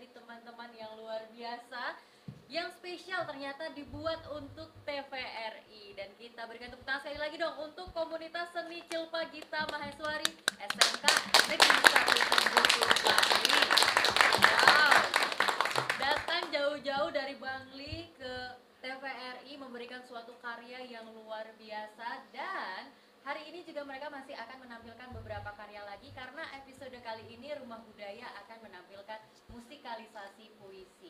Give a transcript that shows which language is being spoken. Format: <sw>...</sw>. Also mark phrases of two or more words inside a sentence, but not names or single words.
<id>Yang spesial ternyata dibuat untuk TVRI. dan kita berikan tepuk tangan sekali lagi dong untuk komunitas seni Cilpa Gita Maheswari SMK Negeri 1 Tembusu Bangli. Wow, datang jauh-jauh dari Bangli ke TVRI memberikan suatu karya yang luar biasa, dan hari ini juga mereka masih akan menampilkan beberapa karya lagi karena episode kali ini Rumah Budaya akan menampilkan musikalisasi puisi.</id>